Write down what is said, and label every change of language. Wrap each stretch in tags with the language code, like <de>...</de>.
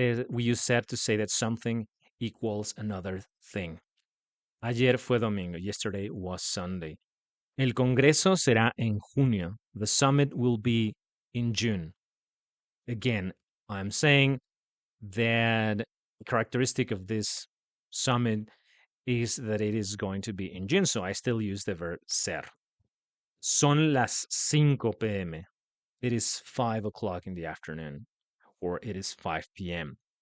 <en>We use ser to say that something equals another thing.</en> <es>Ayer fue domingo.</es> <en>Yesterday was Sunday.</en> <es>El Congreso será en junio.</es> <en>The summit will be in June. Again, I'm saying that the characteristic of this summit is that it is going to be in June, so I still use the verb ser.</en> <es>Son las 5 p.m.</es> <en>It is 5 o'clock in the afternoon, or it is 5 p.m.</en>